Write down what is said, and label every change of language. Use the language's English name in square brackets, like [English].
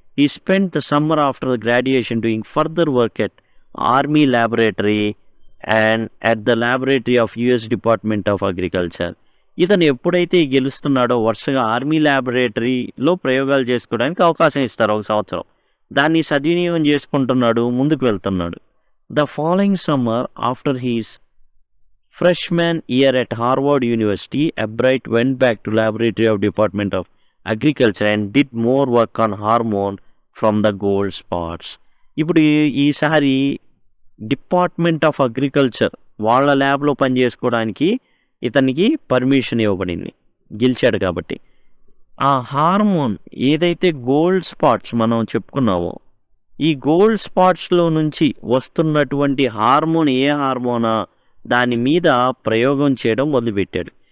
[English] ఈ spend the summer after the graduation doing further work at army laboratory and at the laboratory of US department of agriculture. [Telugu] ఇతను ఎప్పుడైతే గెలుస్తున్నాడో వరుసగా army ల్యాబొరేటరీలో ప్రయోగాలు చేసుకోవడానికి అవకాశం ఇస్తారు ఒక సంవత్సరం. దాన్ని సద్వినియోగం చేసుకుంటున్నాడు, ముందుకు వెళ్తున్నాడు. [English] The following summer after his freshman year at Harvard University, Albright went back to Laboratory of Department of Agriculture and did more work on hormone from the gold spots. [Telugu] ఇప్పుడు ఈసారి డిపార్ట్మెంట్ ఆఫ్ అగ్రికల్చర్ వాళ్ళ ల్యాబ్లో పనిచేసుకోవడానికి ఇతనికి permission ఇవ్వబడింది, గెలిచాడు కాబట్టి. ఆ hormone ఏదైతే గోల్డ్ స్పాట్స్ మనం చెప్పుకున్నామో, ఈ గోల్డ్ స్పాట్స్లో నుంచి వస్తున్నటువంటి హార్మోన్ ఏ హార్మోనా దాని మీద ప్రయోగం చేయడం మొదలుపెట్టాడు.